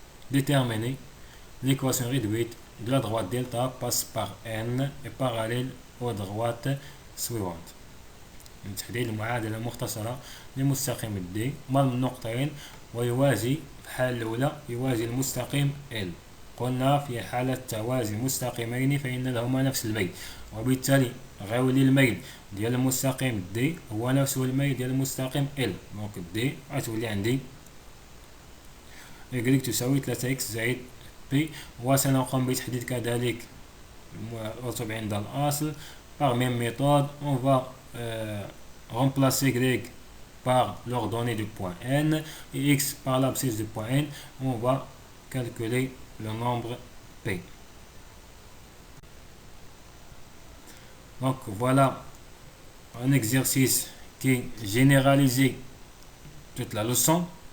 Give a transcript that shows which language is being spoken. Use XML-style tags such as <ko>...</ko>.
<fr>Déterminer l'équation réduite de la droite delta passe par n et parallèle aux droites suivantes.</fr> <ar>تحديد المعادلة المختصرة لمستقيم d مر من نقطتين ويوازي في الحالة الأولى يوازي المستقيم L. قلنا في حالة توازي مستقيمين فإن لهما نفس الميل، وبالتالي غيولي الميل ديال المستقيم d هو نفسه الميل ديال المستقيم L. دونك d غتولي عندي y تساوي 3x زائد p، وسنقوم بتحديد كذلك الأرتب عند الأصل</ar> <fr>par même méthode. On va remplacer y par l'ordonnée du point n et x par l'abscisse du point n. On va calculer le nombre p. Donc voilà un exercice qui généralise toute la leçon.</fr>